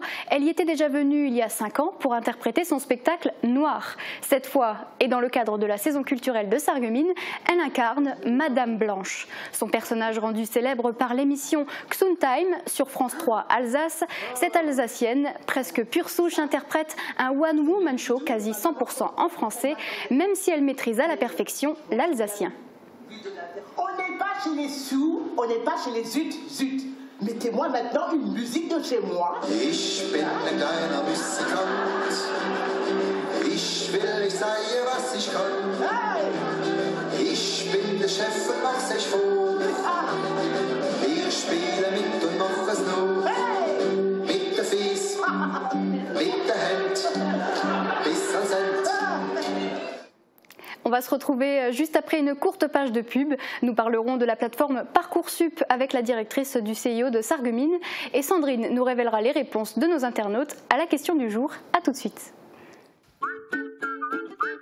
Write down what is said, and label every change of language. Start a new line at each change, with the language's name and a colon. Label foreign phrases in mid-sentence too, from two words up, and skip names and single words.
French: Elle y était déjà venue il y a 5 ans pour interpréter son spectacle Noir. Cette fois, et dans le cadre de la saison culturelle de Sarreguemines, elle incarne Madame Blanche. Son personnage rendu célèbre par l'émission Xuntime sur France 3 Alsace, cette Alsacienne, presque pure souche, interprète un
English: one-woman show
French: quasi 100% en français, même si elle maîtrise à la perfection l'alsacien. On n'est pas chez les sous, on n'est pas chez les zut. Mettez-moi maintenant une musique de chez moi.
German: Ich bin ein kleiner Musikant. Ich will nicht sagen, was ich kann. Ich bin der Chef und mach's euch vor. Wir spielen mit und machen es noch. Mit der Fies, mit der Hand, bis ans Ende.
French: On va se retrouver juste après une courte page de pub. Nous parlerons de la plateforme Parcoursup avec la directrice du CIO de Sarreguemines et Sandrine nous révélera les réponses de nos internautes à la question du jour. A tout de suite.